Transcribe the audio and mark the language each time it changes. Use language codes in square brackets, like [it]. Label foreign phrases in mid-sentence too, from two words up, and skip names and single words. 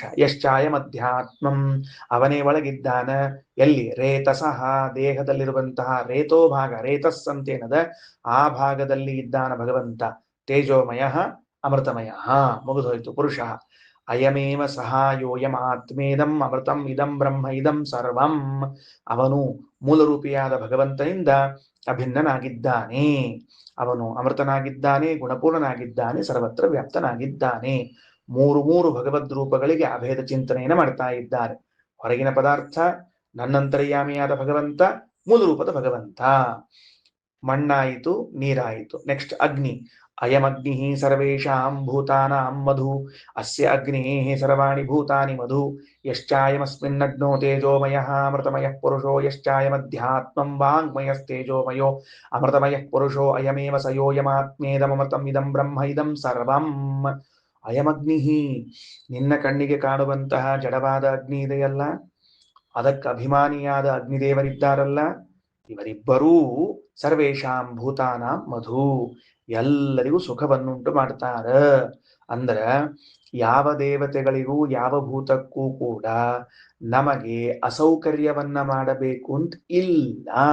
[sa] ಯಶ್ಚಾಯಂ ಅಧ್ಯಾತ್ಮಂ, [kn] ಅವನೇ ಒಳಗಿದ್ದಾನ. ಎಲ್ಲಿ? ರೇತಸಃ, ದೇಹದಲ್ಲಿರುವಂತಹ ರೇತೋ ಭಾಗ, ರೇತಸ್ ಅಂತೇನದ ಆ ಭಾಗದಲ್ಲಿ ಇದ್ದಾನ ಭಗವಂತ. [sa] ತೇಜೋಮಯ ಅಮೃತಮಯ, [kn] ಮುಗಿದೋಯ್ತು ಪುರುಷ. [sa] ಅಯಮೇವ ಸಹಾಯೋಯಂ ಆತ್ಮೇದಂ ಅಮೃತಂ ಇದಂ ಬ್ರಹ್ಮ ಇದಂ ಸರ್ವಂ, [kn] ಅವನು ಮೂಲರೂಪಿಯಾದ ಭಗವಂತನಿಂದ ಅಭಿನ್ನನಾಗಿದ್ದಾನೆ. ಅವನು ಅಮೃತನಾಗಿದ್ದಾನೆ, ಗುಣಪೂರ್ಣನಾಗಿದ್ದಾನೆ, ಸರ್ವತ್ರ ವ್ಯಾಪ್ತನಾಗಿದ್ದಾನೆ. ಮೂರು ಮೂರು ಭಗವದ್ ರೂಪಗಳಿಗೆ ಅಭೇದ ಚಿಂತನೆಯನ್ನು ಮಾಡ್ತಾ ಇದ್ದಾರೆ. ಹೊರಗಿನ ಪದಾರ್ಥ ನನ್ನಂತರ್ಯಾಮಿಯಾದ ಭಗವಂತ, ಮೂಲ ರೂಪದ ಭಗವಂತ. ಮಣ್ಣಾಯಿತು, ನೀರಾಯಿತು. ನೆಕ್ಸ್ಟ್ ಅಗ್ನಿ. [sa] ಅಯಮಗ್ನಿ ಸರ್ವೇಷಾಂ ಭೂತಾನಾಂ ಮಧು, ಅಸ್ಯ ಅಗ್ನೇಃ ಸರ್ವಾಣಿ ಭೂತಾನಿ ಮಧು. ಯಶ್ಚಾಯಮಸ್ಮಿನ್ನಗ್ನೋ ತೇಜೋಮಯಃ ಅಮೃತಮಯಃ ಪುರುಷೋ, ಯಶ್ಚಾಯಮಧ್ಯಾತ್ಮಂ ವಾङ्ಮಯಸ್ತೇಜೋಮಯೋ ಅಮೃತಮಯಃ ಪುರುಷೋ, ಅಯಮೇವ ಸ ಯೋಯಮಾತ್ಮೇದಮೃತಂ ಇದಂ ಬ್ರಹ್ಮ ಇದಂ ಸರ್ವಂ. [kn] ಅಯಮಗ್ನಿ, ನಿನ್ನ ಕಣ್ಣಿಗೆ ಕಾಣುವಂತಹ ಜಡವಾದ ಅಗ್ನಿ ಇದೆಯಲ್ಲ, ಅದಕ್ಕೆ ಅಭಿಮಾನಿಯಾದ ಅಗ್ನಿದೇವರಿದ್ದಾರಲ್ಲ, ಇವರಿಬ್ಬರೂ [sa] ಸರ್ವೇಷಾಂ ಭೂತಾನಾಂ ಮಧು, [kn] ಎಲ್ಲರಿಗೂ ಸುಖವನ್ನುಂಟು ಮಾಡ್ತಾರ. ಅಂದ್ರ ಯಾವ ದೇವತೆಗಳಿಗೂ ಯಾವ ಭೂತಕ್ಕೂ ಕೂಡ ನಮಗೆ ಅಸೌಕರ್ಯವನ್ನ ಮಾಡಬೇಕು ಅಂತ ಇಲ್ಲ.